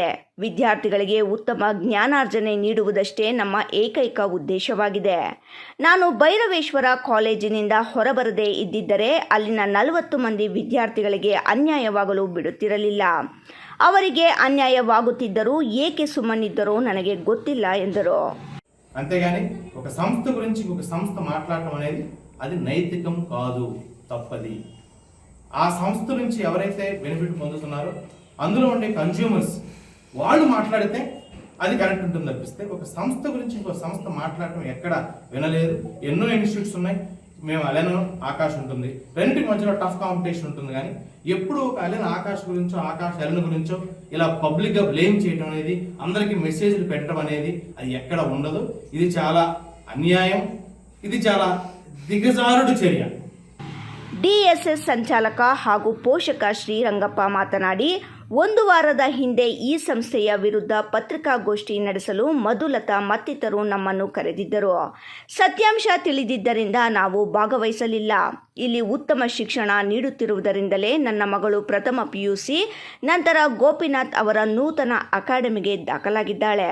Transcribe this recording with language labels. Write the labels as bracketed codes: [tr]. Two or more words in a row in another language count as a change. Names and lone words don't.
[kn] ವಿದ್ಯಾರ್ಥಿಗಳಿಗೆ ಉತ್ತಮ ಜ್ಞಾನಾರ್ಜನೆ ನೀಡುವುದಷ್ಟೇ ನಮ್ಮ ಏಕೈಕ ಉದ್ದೇಶವಾಗಿದೆ. ನಾನು ಭೈರವೇಶ್ವರ ಕಾಲೇಜಿನಿಂದ ಹೊರಬರದೇ ಇದ್ದಿದ್ದರೆ ಅಲ್ಲಿನ 40 ಮಂದಿ ವಿದ್ಯಾರ್ಥಿಗಳಿಗೆ ಅನ್ಯಾಯವಾಗಲು ಬಿಡುತ್ತಿರಲಿಲ್ಲ. ಅವರಿಗೆ ಅನ್ಯಾಯವಾಗುತ್ತಿದ್ದರೂ ಏಕೆ ಸುಮ್ಮನಿದ್ದರೋ ನನಗೆ ಗೊತ್ತಿಲ್ಲ ಎಂದರು. [te] అంతేగాని ఒక సంస్థ గురించి ఒక సంస్థ మాట్లాడటం అనేది అది నైతికం కాదు, తప్పది. ఆ సంస్థ నుంచి ఎవరైతే బెనిఫిట్ పొందుతున్నారో అందులో ఉండే కన్జ్యూమర్స్ వాళ్ళు మాట్లాడితే అది కరెక్ట్ ఉంటుంది తప్పిస్తే ఒక సంస్థ గురించి ఇంకో సంస్థ మాట్లాడటం ఎక్కడ వినలేదు. ఎన్నో ఇన్స్టిట్యూట్స్ ఉన్నాయి. మేము అలెన్ ఆకాష్ ఉంటుంది, రెండింటి మధ్యలో [en] tough competition [te] ఉంటుంది. కానీ ఎప్పుడు ఒక అలెన్ ఆకాష్ గురించో ఆకాష్ అలెన్ గురించో ఇలా పబ్లిక్గా బ్లేమ్ చేయడం అనేది, అందరికీ మెసేజ్లు పెట్టడం అనేది అది ఎక్కడ ఉండదు. ఇది చాలా అన్యాయం, ఇది చాలా దిగజారుడు చర్య. [kn] DSS ಸಂಚಾಲಕ ಹಾಗೂ ಪೋಷಕ ಶ್ರೀರಂಗಪ್ಪ ಮಾತನಾಡಿ, 1 ವಾರದ ಹಿಂದೆ ಈ ಸಂಸ್ಥೆಯ ವಿರುದ್ಧ ಪತ್ರಿಕಾಗೋಷ್ಠಿ ನಡೆಸಲು ಮಧುಲತಾ ಮತ್ತಿತರರು ನಮ್ಮನ್ನು ಕರೆದಿದ್ದರು. ಸತ್ಯಾಂಶ ತಿಳಿದಿದ್ದರಿಂದ ನಾವು ಭಾಗವಹಿಸಲಿಲ್ಲ. ಇಲ್ಲಿ ಉತ್ತಮ ಶಿಕ್ಷಣ ನೀಡುತ್ತಿರುವುದರಿಂದಲೇ ನನ್ನ ಮಗಳು ಪ್ರಥಮ PUC ನಂತರ ಗೋಪಿನಾಥ್ ಅವರ ನೂತನ ಅಕಾಡೆಮಿಗೆ ದಾಖಲಾಗಿದ್ದಾಳೆ.